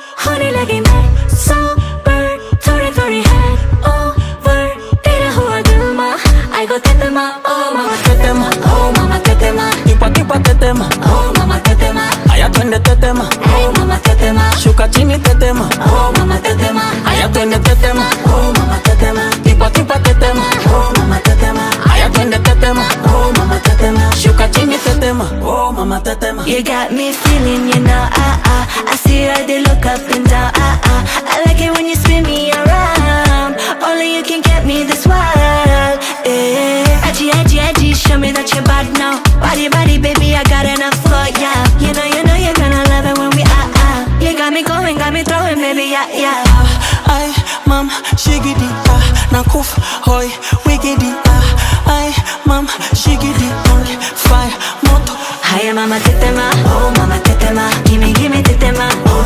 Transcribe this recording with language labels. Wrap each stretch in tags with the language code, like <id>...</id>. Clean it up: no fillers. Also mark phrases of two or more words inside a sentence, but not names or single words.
<hi>होने लगी मैं sober, थोड़ी है over, तेरा हुआ दिल मा,</hi> <en>I go</en> <sw>tetema, oh mama tetema, oh mama tetema, Kipa tetema, oh mama tetema, aya twende tetema, hey mama tetema, shuka chini tetema, oh mama tetema, aya twende tetema, oh mama tetema, kipa tetema, oh mama tetema, aya twende tetema, oh mama tetema, shuka chini tetema, oh mama tetema.</sw> <en>You got me feeling, you know, I see how they look up and down, I like it when you spin me around. Only you can get me this wild, eh. Edgy, show me that you're bad now. Body, baby, I got enough for ya. You know you're gonna love it when we You got me going, got me throwing, baby, yeah.</en> <sw>Ay, mam, shigidi, nakufa, hoy, wigidi, ay, mam, shigidi, fire, moto. Hi, mama tetema, oh mama tetema, gimme tetema.</sw>